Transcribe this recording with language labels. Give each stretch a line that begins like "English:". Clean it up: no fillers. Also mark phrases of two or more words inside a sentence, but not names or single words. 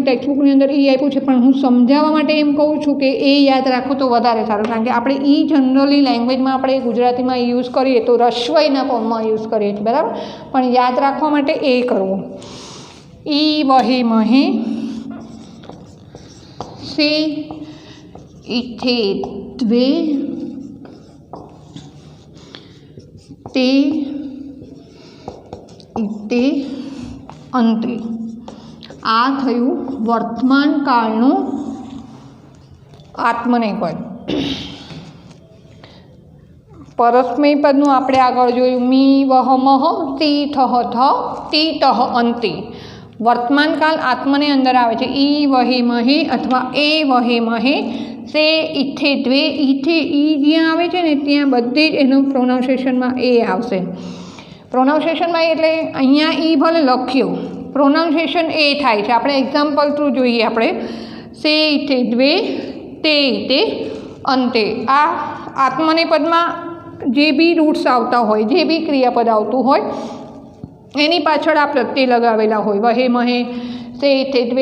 Gujarati: ટેક્સ્ટબુકની અંદર ઈ આપ્યું છે, પણ હું સમજાવવા માટે એમ કહું છું કે એ યાદ રાખો તો વધારે સારું. કારણ કે આપણે ઈ જનરલી લેંગ્વેજમાં આપણે ગુજરાતીમાં યુઝ કરીએ તો રસ્વઈના ફોર્મમાં યુઝ કરીએ છીએ, બરાબર. પણ યાદ રાખવા માટે એ કરવું.
Sanskrit: ई वहे महे से इथे द्वे ते इते अंते।
Gujarati: આ થયું વર્તમાન કાળનું આત્મનેપદ। પરસ્મય પદનું આપણે આગળ જોયું
Sanskrit: मी वह मह ती थह थ ती तह अंते।
Gujarati: વર્તમાન કાળ આત્મને અંદર આવે છે
Sanskrit: ई वहे महे
Gujarati: अथवा
Sanskrit: ए वहे महे से इथे द्वे इथे
Gujarati: ઈ જ્યાં આવે છે ને ત્યાં બધે જ એનું પ્રોનાઉન્સિએશનમાં એ આવશે। પ્રોનાઉન્સિએશનમાં એટલે અહીંયા ઈ ભલે લખ્યો પ્રોનાઉન્સિએશન એ થાય છે। આપણે
English: example through
Gujarati: જોઈએ આપણે
Sanskrit: से इथे द्वे ते इते अंते।
Gujarati: આ આત્મનેપદમાં જે બી રૂટ્સ આવતા હોય જે બી ક્રિયાપદ આવતું હોય એની પાછળ આ પ્રત્યય લગાવેલા હોય
Sanskrit: वहे महे से इथे द्वे।